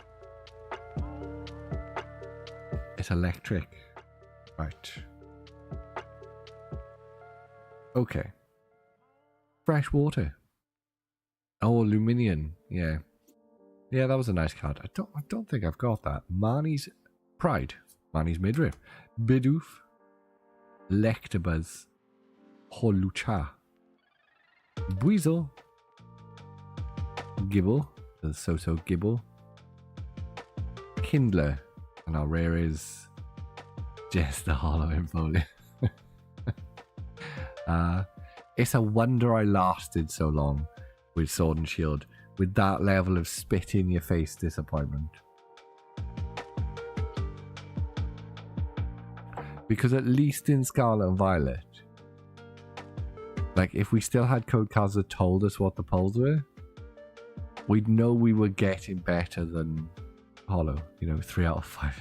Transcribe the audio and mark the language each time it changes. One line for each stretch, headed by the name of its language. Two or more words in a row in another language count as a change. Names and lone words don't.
English: It's electric. Right. Okay. Fresh water. Oh, Luminion. Yeah. Yeah, that was a nice card. I don't think I've got that. Marnie's Pride. Marnie's Midriff. Bidoof. Lectabuzz. Holucha. Buizel. Gibble. The So-So Gibble. Kindler. And our rare is just the Hollow Infolium. It's a wonder I lasted so long with Sword and Shield. with that level of spit in your face disappointment. Because at least in Scarlet and Violet, like if we still had code cards that told us what the polls were, we'd know we were getting better than Hollow, 3 out of 5.